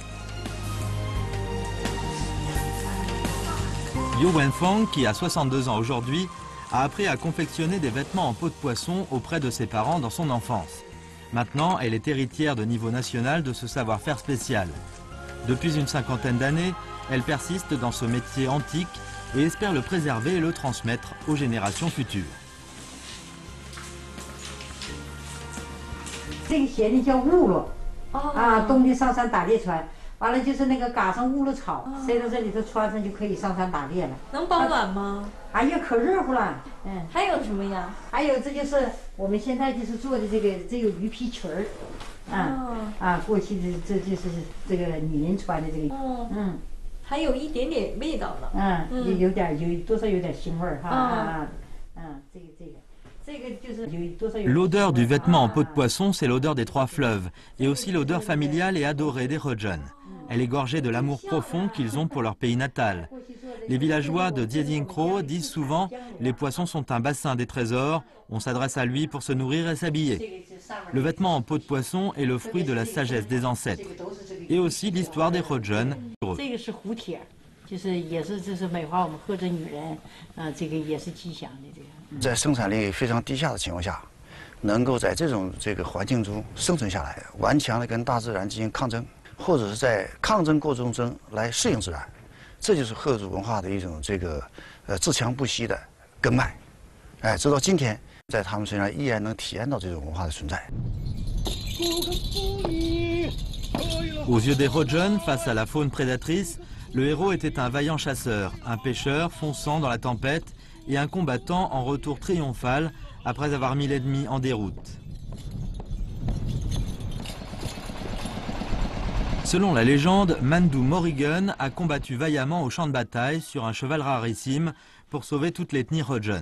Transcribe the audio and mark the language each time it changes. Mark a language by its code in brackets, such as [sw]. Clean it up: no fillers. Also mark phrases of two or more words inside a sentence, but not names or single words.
[fr] Yo Wenfang, qui a 62 ans aujourd'hui, a appris à confectionner des vêtements en peau de poisson auprès de ses parents dans son enfance. Maintenant, elle est héritière de niveau national de ce savoir-faire spécial. Depuis une cinquantaine d'années, elle persiste dans ce métier antique et espère le préserver et le transmettre aux générations futures. [zh] 这个鞋呢叫乌罗，冬天上山打猎穿，完了就是那个嘎上乌罗草，塞到这里头穿上就可以上山打猎了。能保暖吗？哎呀，可热乎了。还有什么呀？还有这就是我们现在就是做的这个鱼皮裙儿，过去的这就是这个女人穿的这个，还有一点点味道呢。有多少有点腥味儿哈， [fr] L'odeur du vêtement en peau de poisson, c'est l'odeur des trois fleuves, et aussi l'odeur familiale et adorée des Rojun. Elle est gorgée de l'amour profond qu'ils ont pour leur pays natal. Les villageois de Diedinkro disent souvent « Les poissons sont un bassin des trésors, on s'adresse à lui pour se nourrir et s'habiller ». Le vêtement en peau de poisson est le fruit de la sagesse des ancêtres, et aussi l'histoire des Rojun. [zh] 就是也是就是美化我们赫哲女人，这个也是吉祥的这个。在生产力非常低下的情况下，能够在这个环境中生存下来，顽强的跟大自然进行抗争，或者是在抗争过程中来适应自然，这就是赫族文化的一种自强不息的根脉。直到今天，在他们身上依然能体验到这种文化的存在。 [fr] Aux yeux des Rojun, face à la faune prédatrice, le héros était un vaillant chasseur, un pêcheur fonçant dans la tempête et un combattant en retour triomphal après avoir mis l'ennemi en déroute. Selon la légende, Mandu Morrigan a combattu vaillamment au champ de bataille sur un cheval rarissime pour sauver toute l'ethnie Rojun.